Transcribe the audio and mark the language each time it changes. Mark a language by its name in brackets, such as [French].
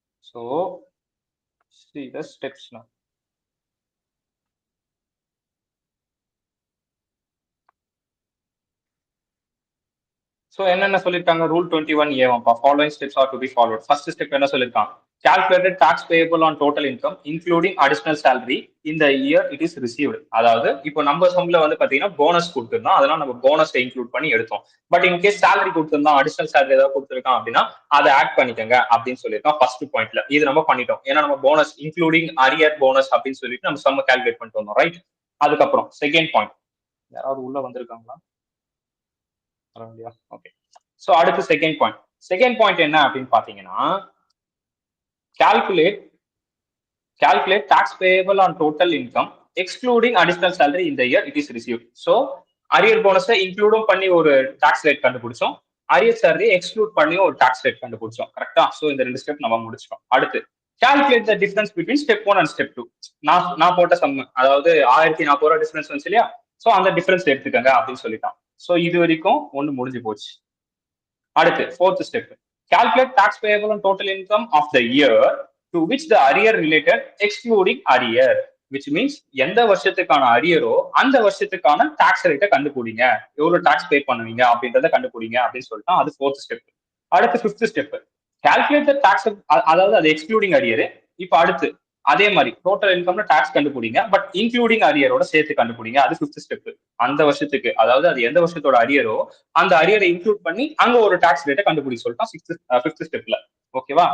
[English] So see the steps now. So [Tamil] என்னென்ன சொல்லியிருக்காங்க [English] Rule 21A following steps are to be followed. [Tamil] First step என்ன சொல்லியிருக்காங்க, [English] calculated tax payable on total income including additional salary in the year it is received. [Tamil] அதாவது இப்போ நம்ம சம்ல வந்து பாத்தீங்கன்னா bonus கொடுத்துருந்தோம், அதனால நம்ம போனஸ் இன்க்ளூட் பண்ணி எடுத்தோம். பட் இன் கேஸ் சேலரி கொடுத்துருந்தோம் அடிஷனல் சேலரி ஏதாவது கொடுத்துருக்கான் அப்படின்னா அதை ஆட் பண்ணிக்கோங்க அப்படின்னு சொல்லியிருக்கோம் ஃபர்ஸ்ட் பாயிண்ட்ல. இது நம்ம பண்ணிட்டோம் ஏன்னா நம்ம போனஸ் இன்க்ளூடிங் அரியர் போனஸ் அப்படின்னு சொல்லிட்டு நம்ம சம்ம கால்குலேட் பண்ணிட்டு வந்தோம், ரைட்? அதுக்கப்புறம் செகண்ட் பாயிண்ட், யாராவது உள்ள வந்திருக்காங்களா? ஓகே. சோ அடுத்து செகண்ட் பாயிண்ட் என்ன அப்படின்னு பாத்தீங்கன்னா [English] calculate tax payable on total income excluding additional salary in the year it is received. [Tamil] So arrear போனஸை இன்க்ளூடும் பண்ணி ஒரு டாக்ஸ் ரேட் கண்டுபிடிச்சோம், அரியர் சேலரி எக்ஸ்க்ளூட் பண்ணி ஒரு டாக்ஸ் ரேட் கண்டுபிடிச்சோம். கரெக்டா? சோ இந்த ரெண்டு ஸ்டெப் நம்ம முடிச்சிட்டோம். அடுத்து [English] calculate the difference between step 1 and step 2. [Tamil] நான் போட்ட சம், அதாவது 1040 ரூபாய் டிஃபரன்ஸ் வந்துச்சு இல்லையா, சோ அந்த டிஃபரன்ஸ் எடுத்துக்கங்க அப்படின்னு சொல்லிட்டான். சோ இது வரைக்கும் ஒண்ணு முடிஞ்சு போச்சு. அடுத்து [English] fourth step, calculate tax payable on total income of the year to which the arrear related excluding arrear, which means [Tamil] எந்த வருஷத்துக்கான அரியரோ அந்த வருஷத்துக்கான டாக்ஸ் ரேட்டை கண்டுபிடிங்க, எவ்வளவு டாக்ஸ் பே பண்ணுவீங்க அப்படின்றத கண்டுபிடிங்க அப்படின்னு சொல்லிட்டு அது fourth step. [English] அடுத்து fifth step, calculate the tax, [Tamil] அதாவது அது [English] Excluding arrear. [Tamil] இப்ப அடுத்து அதே மாதிரி டோட்டல் இன்கம்ல டாக்ஸ் கண்டுபிடிங்க, பட் இன்க்ளூடிங் அரியரோட சேர்த்து கண்டுபிடிங்க, அது ஃபிஃப்த் ஸ்டெப். அந்த வருஷத்துக்கு, அதாவது அது எந்த வருஷத்தோட அரியரோ அந்த அரியரை இன்க்ளூட் பண்ணி அங்க ஒரு டாக்ஸ் ரேட்டை கண்டுபிடிக்க சொல்லிட்டோம் ஃபிஃப்த் ஸ்டெப்ல. ஓகேவா?